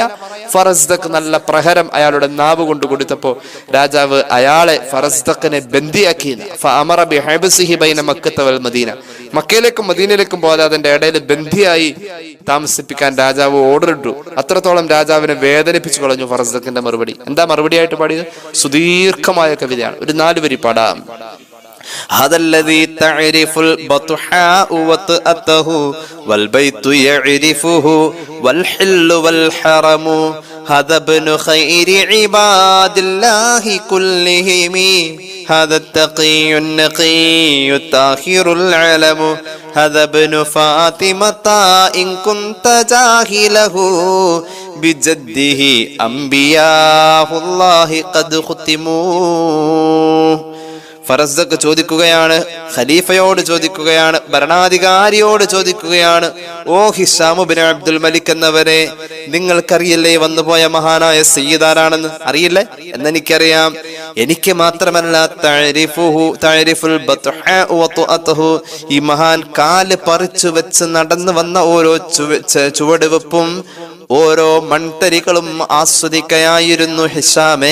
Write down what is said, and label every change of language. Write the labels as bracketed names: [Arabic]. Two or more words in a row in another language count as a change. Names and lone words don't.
[Malayalam] ഫറസ്ദഖ് നല്ല പ്രഹരം അയാളുടെ നാവ് കൊണ്ട് കൊടുത്തപ്പോ രാജാവ് അയാളെ ഫറസ്ദഖിനെ ബന്ദിയാക്കി. [Arabic] فأمر بحبسه بين مكة والمدينة, [Malayalam] മക്കയിലേക്കും മദീനയിലേക്കും പോകാതെ അതിന്റെ ഇടയിൽ ബന്ദിയായി താമസിപ്പിക്കാൻ രാജാവ് ഓർഡർ ഇട്ടു. അത്രത്തോളം രാജാവിനെ വേദനിപ്പിച്ചു കളഞ്ഞു ഫറസ്ദഖിന്റെ മറുപടി. എന്താ മറുപടിയായിട്ട് പാടിയത്? സുദീർഘമായ കവിതയാണ്, ഒരു 4 വരി പാടാം. [Arabic] هذا الذي تعرف البطحاء وطأته والبيت يعرفه والحل والحرم هذا ابن خير عباد الله كلهم هذا التقي النقي الطاهر العلم هذا ابن فاطمة إن كنت جاهله بجده أنبياء الله قد ختموا. [Malayalam] ഫറസ്ദഖ് ചോദിക്കുകയാണ്, ഖലീഫയോട് ചോദിക്കുകയാണ്, ഭരണാധികാരിയോട് ചോദിക്കുകയാണ്, ഓ ഹിഷാം ഇബ്നു അബ്ദുൽ മലിക് എന്നവരെ, നിങ്ങൾക്കറിയില്ലേ വന്നുപോയ മഹാനായ സയ്യിദ് ആരാണെന്ന്? അറിയില്ലേ? എന്നെനിക്കറിയാം. എനിക്ക് മാത്രമല്ല, [Arabic] تعرف البطحاء وطأته, [Malayalam] ഈ മഹാൻ കാല് പറിച്ചു വെച്ച് നടന്നു വന്ന ഓരോ ചുവടുവെപ്പും ഓരോ മൺതരികളും ആസ്വദിക്കുകയായിരുന്നു ഹിഷാമേ.